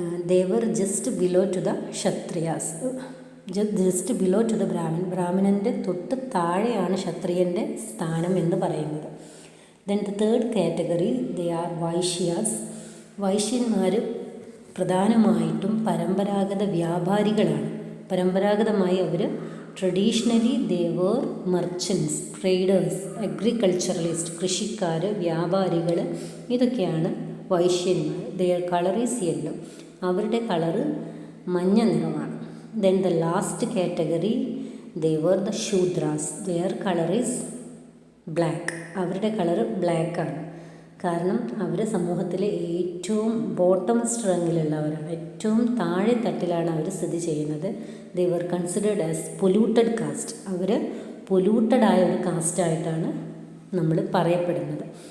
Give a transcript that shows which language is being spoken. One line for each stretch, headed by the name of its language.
English: They were just below to the Kshatriyas. Just below to the
Malayalam: ബ്രാഹ്മണൻ്റെ തൊട്ട് താഴെയാണ് ക്ഷത്രിയൻ്റെ സ്ഥാനം എന്ന് പറയുന്നത്.
English: Then the third category they are Vaishyas.
Malayalam: വൈശ്യന്മാർ പ്രധാനമായിട്ടും പരമ്പരാഗത വ്യാപാരികളാണ്. പരമ്പരാഗതമായി അവർ
English: traditionally they were merchants, traders, agriculturalist,
Malayalam: കൃഷിക്കാർ, വ്യാപാരികൾ, ഇതൊക്കെയാണ് വൈശ്യന്മാർ.
English: Their colour is yellow.
Malayalam: അവരുടെ കളറ് മഞ്ഞ നിറമാണ്.
English: Then the last category they were the Shudras. Their color is black.
Malayalam: അവരുടെ കളർ ബ്ലാക്ക് ആണ്. കാരണം അവർ സമൂഹത്തിലെ ഏറ്റവും ബോട്ടമസ്റ്റ് റാങ്കിലുള്ളവരാണ്, ഏറ്റവും താഴെ തട്ടിലാണ് അവർ സ്ഥിതി ചെയ്യുന്നത്.
English: They were considered as polluted caste.
Malayalam: അവർ പൊല്യൂട്ടഡായ ഒരു കാസ്റ്റായിട്ടാണ് നമ്മൾ പറയപ്പെടുന്നത്.